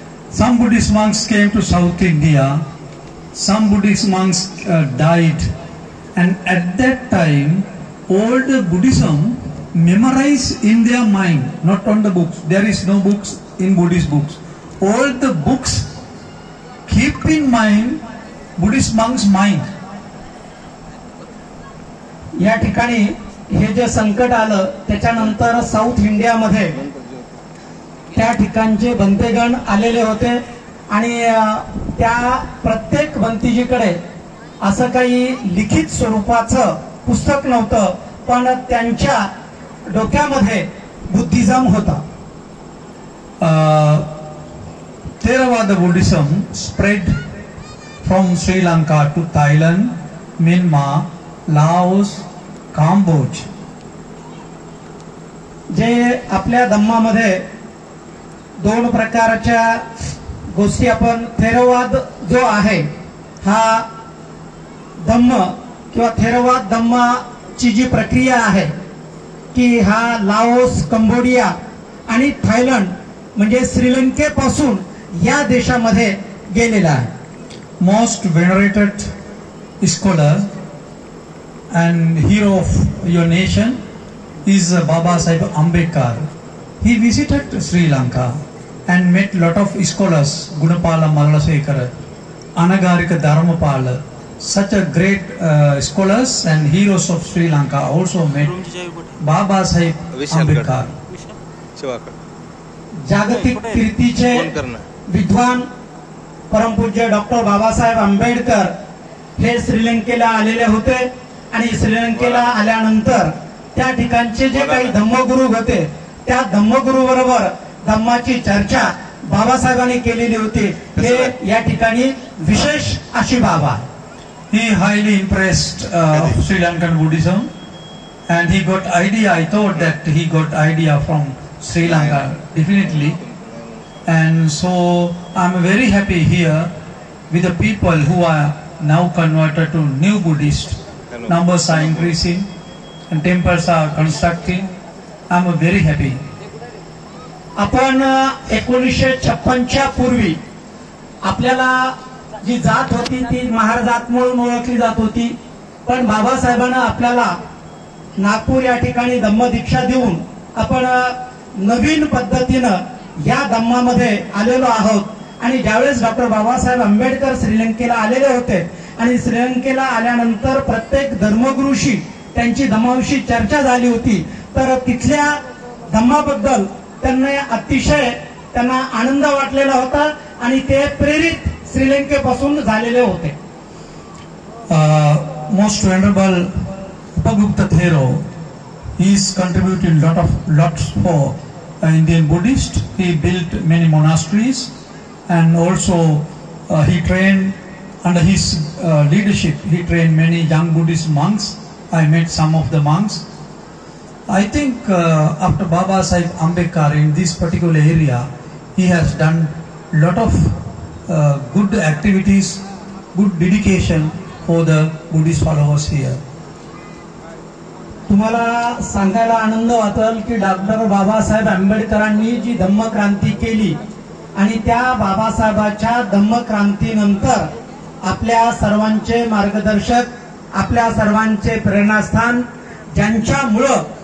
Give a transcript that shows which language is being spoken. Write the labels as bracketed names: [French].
[English] Some Buddhist monks came to South India. Some Buddhist monks died, and at that time, all the Buddhism memorized in their mind, not on the books. There is no books in Buddhist books. All the books keep in mind Buddhist monks' mind. [Marathi] या ठिकाणी हे जे संकट आलं त्याच्यानंतर south इंडियामध्ये त्या ठिकाणचे बंतेगण आलेले होते आणि त्या प्रत्येक बंतीजीकडे असं काही लिखित स्वरूपाचं पुस्तक नव्हतं, पण त्यांच्या डोक्यामध्ये बुद्धिझम होता. [English] Theravada Buddhism spread from Sri Lanka to Thailand, Myanmar, Laos, Cambodia. [Marathi] जे आपल्या धम्मामध्ये दोन प्रकारच्या गोष्टी आपण थेरवाद जो आहे हा धम्म किंवा थेरवाद धम्माची जी प्रक्रिया आहे की हा लाओस, कंबोडिया आणि थायलंड म्हणजे श्रीलंकेपासून या देशामध्ये गेलेला आहे. [English] Most venerated scholar and hero of your nation is Baba Sahib Ambedkar. He visited Sri Lanka and met lot of scholars, Gunapala Malasekara, Anagarika Dharmapala, such a great scholars and heroes of Sri Lanka also met Baba Sahib Ambedkar. शिवाकर [Marathi] जागतिक कीर्तीचे [Hindi] phone करना. [Marathi] विद्वान परमपूज्य doctor Babasaheb Ambedkar हे श्रीलंकेला आलेले होते आणि श्रीलंकेला आल्यानंतर त्या ठिकाणचे जे काही धम्मगुरू होते त्या धम्मगुरू बरोबर धम्माची चर्चा बाबासाहेबांनी केलेली होती. हे या ठिकाणी विशेष अशी बाब आहे. [English] He highly impressed Sri Lankan Buddhism and he got idea. I thought that he got idea from Sri Lanka definitely, and so I'm very happy here with the people who are now converted to new Buddhist. Numbers are increasing and temples are constructing. I'm very happy. [Marathi] आपण 1956 पूर्वी आपल्याला जी जात होती ती महार जात म्हणून ओळखली जात होती. पण बाबासाहेबांना आपल्याला नागपूर या ठिकाणी धम्मदीक्षा देऊन आपण नवीन पद्धतीनं या धम्मामध्ये आलेलो आहोत. आणि ज्यावेळेस डॉक्टर बाबासाहेब आंबेडकर श्रीलंकेला आलेले होते आणि श्रीलंकेला आल्यानंतर प्रत्येक धर्मगुरूशी त्यांची धम्माविषयी चर्चा झाली होती. तर तिथल्या धम्माबद्दल त्यांना आनंद वाटलेला होता आणि ते प्रेरित श्रीलंकेपासून झालेले होते. [English] Most venerable Upagupta Thero, he is contributing lots for Indian Buddhist. He built many monasteries and also he trained under his leadership. He trained many young Buddhist monks. I met some of the monks. I think after Baba Sahib Ambedkar in this particular area, he has done lot of good activities, good dedication for the Buddhist followers here. [Marathi] तुम्हाला सांगायला आनंद वाटेल की doctor Babasaheb आंबेडकरांनी जी धम्मक्रांती केली आणि त्या बाबासाहेबाच्या धम्मक्रांतीनंतर आपल्या सर्वांचे मार्गदर्शक, आपल्या सर्वांचे प्रेरणास्थान, ज्यांच्यामुळं